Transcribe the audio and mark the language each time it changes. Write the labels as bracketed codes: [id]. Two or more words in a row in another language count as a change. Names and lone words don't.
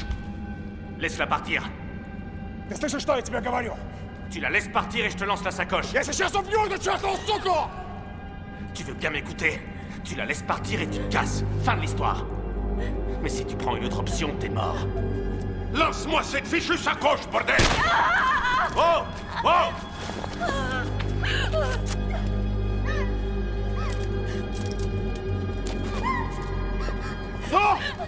[fr] Laisse-la partir. [ru] Ты слышишь, что я тебе говорю? [fr] Tu la laisses partir et je te lance la sacoche. [ru] Я сейчас убью эту чертову суку! [fr] Tu veux bien m'écouter? Tu la laisses partir et tu te casses. Fin de l'histoire. Mais si tu prends une autre option, t'es mort. Lance-moi cette fichue sacoche, bordel! Oh! Oh! Non!